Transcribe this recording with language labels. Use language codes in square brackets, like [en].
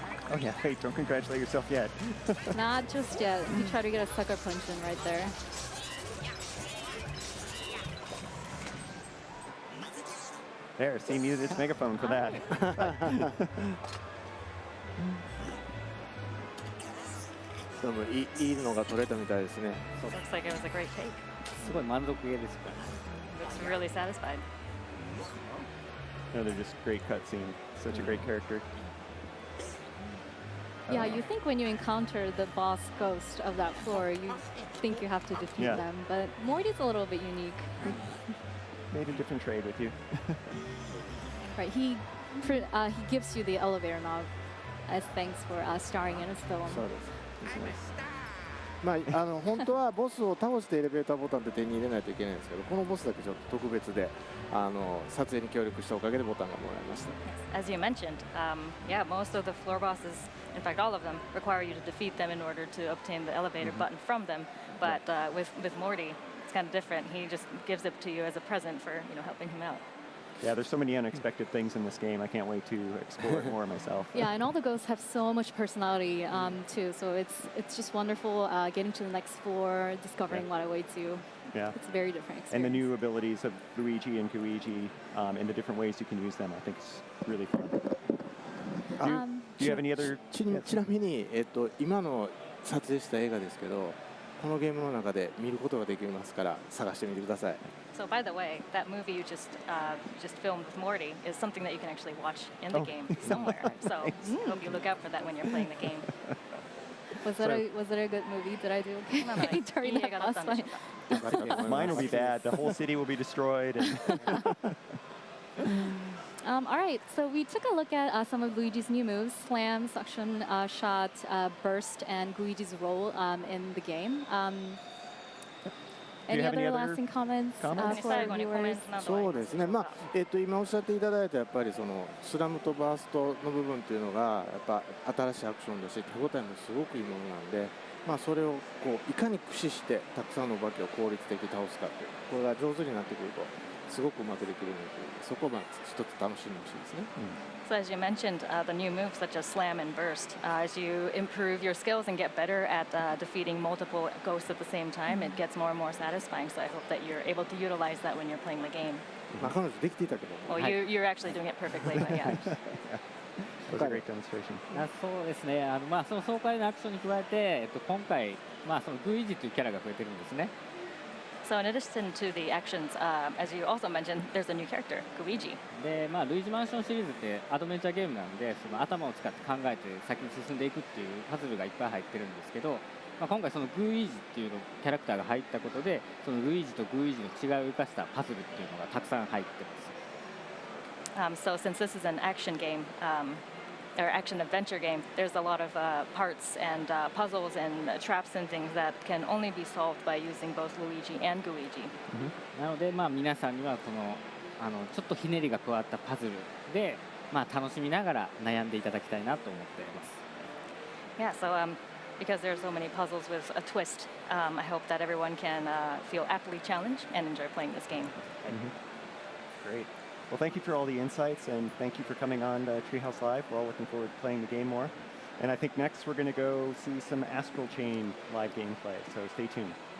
[en] Oh yeah, wait, don't congratulate yourself yet. Not just yet. You try to get a sucker punch in right there. There, see, use its megaphone for that. [ja] でもいいのが撮れたみたいですね。 [en] Looks like it was a great take. [ja] すごい満足げですから。 [en] Looks really satisfied. No, they're just great cutscene. Such a great character. Yeah, you think when you encounter the boss ghost of that floor, you think you have to defeat Yeah. them. But Morty's a little bit unique. Made a different trade with you. Right, he gives you the elevator knob as thanks for starring in his film. [ja] そうです。まあ本当はボスを倒してエレベーターボタンって手に入れないといけないんですけど、このボスだけちょっと特別で撮影に協力したおかげでボタンがもらいました。 [en] As you mentioned, yeah, most of the floor bosses, in fact all of them, require you to defeat them in order to obtain the elevator button from them. But with Morty, it's kind of different. He just gives it to you as a present for helping him out. Yeah, there's so many unexpected things in this game. I can't wait to explore it more myself. Yeah, and all the ghosts have so much personality too. So it's just wonderful getting to the next floor, discovering what awaits you. Yeah. It's a very different experience. And the new abilities of Luigi and Luigi and the different ways you can use them, I think is really fun. Do you have any other? [ja] ちなみに今の撮影した映画ですけど、このゲームの中で見ることができますから探してみてください。 [en] So by the way, that movie you just filmed with Morty is something that you can actually watch in the game somewhere. So I hope you look out for that when you're playing the game. Was it a good movie? Did I do okay during that boss fight? Mine will be bad. The whole city will be destroyed. All right, so we took a look at some of Luigi's new moves: slam, suction, shot, burst, and Luigi's role in the game. Any other lasting comments for our viewers? [ja] そうですね。まあ今おっしゃっていただいたやっぱりそのスラムとバーストの部分っていうのがやっぱ新しいアクションだし手応えもすごくいいものなんで、まあそれをこういかに駆使してたくさんのお化けを効率的に倒すかっていうこれが上手になってくるとすごくうまくできるのでそこをまあ一つ楽しんでほしいですね。 [en] So as you mentioned, the new moves such as slam and burst, as you improve your skills and get better at defeating multiple ghosts at the same time, it gets more and more satisfying. So I hope that you're able to utilize that when you're playing the game. [ja] まあ彼女できていたけども。 [en] Well, you're actually doing it perfectly, but yeah. That was a great demonstration. [ja] そうですね。その爽快なアクションに加えて、今回そのルイージというキャラが増えてるんですね。 [en] So in addition to the actions, as you also mentioned, there's a new character, Luigi. [ja] で、ルイージマンションシリーズってアドベンチャーゲームなんで、その頭を使って考えて先に進んでいくっていうパズルがいっぱい入ってるんですけど、今回そのルイージっていうキャラクターが入ったことで、そのルイージとルイージの違いを生かしたパズルっていうのがたくさん入ってます。 [en] So since this is an action game, or action adventure game, there's a lot of parts and puzzles and traps and things that can only be solved by using both Luigi and Guigi. [ja] なので、皆さんにはこのちょっとひねりが加わったパズルで、楽しみながら悩んでいただきたいなと思っています。 [en] Yeah, so because there are so many puzzles with a twist, I hope that everyone can feel aptly challenged and enjoy playing this game. Great. Well, thank you for all the insights, and thank you for coming on ThreeHouse Live. We're all looking forward to playing the game more. And I think next we're going to go see some Astral Chain live gameplay, so stay tuned.